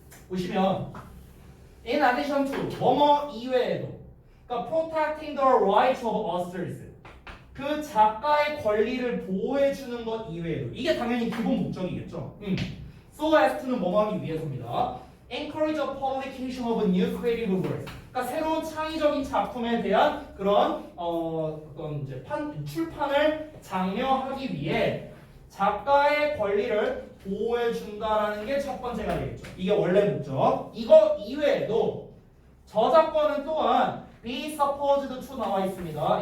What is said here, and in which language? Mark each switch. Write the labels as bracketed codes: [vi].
[ko] 보시면 [en] in addition to [ko] 뭐뭐 이외에도 그러니까 [en] protecting the rights of authors [ko] 그 작가의 권리를 보호해 주는 것 이외에도 이게 당연히 기본 목적이겠죠. [en] So as to [ko] 는 뭐뭐 하기 위해서입니다. [en] Encourage a publication of new creative works. [ko] 그러니까 새로운 창의적인 작품에 대한 그런 어떤 이제 출판을 장려하기 위해 작가의 권리를 보호해 준다라는 게 첫 번째가 되겠죠. 이게 원래 목적. 이거 이외에도 저작권은 또한 [en] be supposed to [ko] 나와 있습니다.